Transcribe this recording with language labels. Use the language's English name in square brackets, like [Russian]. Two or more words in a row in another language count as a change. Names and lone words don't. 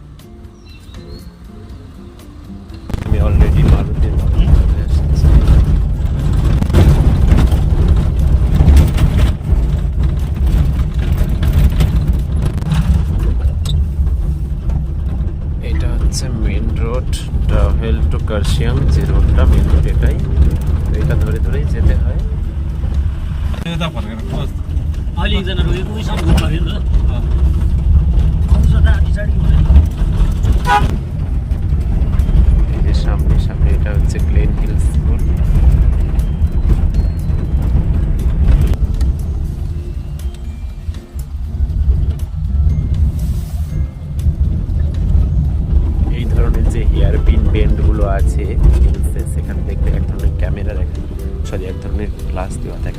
[Bangla] আমি অলরেডি মারুতি এটা হচ্ছে [English] main road, travel to [Bangla] কার্শিয়াং, যে রোডটা [English] main road [Bangla] এটাই। এটা ধরে ধরেই যেতে হয়। [Nepali] अहिले एकजना रोएको उही सब घुम नि त आउँछ त पछाडि [Bangla] এই যে সামনে সামনে এটা হচ্ছে গ্লেন হিল স্কুল। এই ধরনের যে [English] hair pin [Bangla] বেন্ডগুলো আছে সেখানে দেখতে এক ধরনের ক্যামেরা এক ধরনের গ্লাস দেওয়া থাকে।